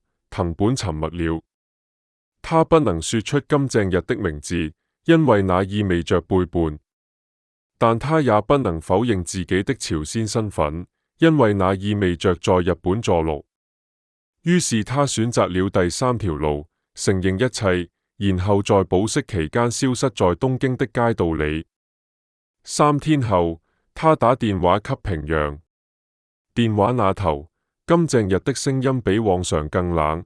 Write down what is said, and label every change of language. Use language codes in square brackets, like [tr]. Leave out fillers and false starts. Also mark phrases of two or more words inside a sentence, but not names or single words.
[zh] 藤本沉默了。他不能說出金正日的名字，因為那意味着背叛。但他也不能否認自己的朝鮮身份，因為那意味着在日本坐牢。於是他選擇了第三條路，承認一切，然後在保釋期間消失在東京的街道裏。3天後，他打電話給平壤。電話那頭，金正日的聲音比往常更冷。